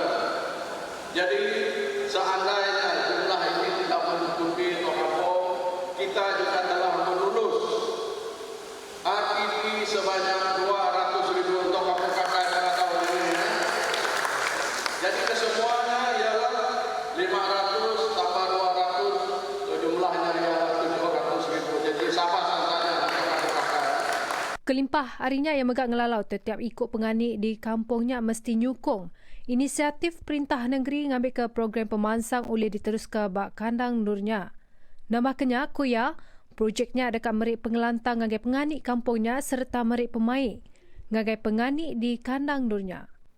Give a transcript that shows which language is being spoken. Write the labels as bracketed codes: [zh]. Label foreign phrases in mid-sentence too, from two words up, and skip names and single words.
[ms] Jadi seandainya jumlah ini tidak menutupi atau apa, kita juga telah melulus RTP sebanyak 200,000 untuk Kampung Kakai pada tahun ini. Jadi kesemuanya ialah 500 tambah 200, jumlahnya ialah 700,000. Jadi sabar saja Kampung Kakai. [iba] Kelimpah harinya yang megak ngelalau setiap ikut penganik di kampungnya mesti nyukung. Inisiatif Perintah Negeri ngambil ke program pemansang oleh diteruskan bak kandang nurnya. Nambahkannya, kuya, projeknya dekat merik pengelantang ngagai penganik kampungnya serta merik pemain ngagai penganik di kandang nurnya.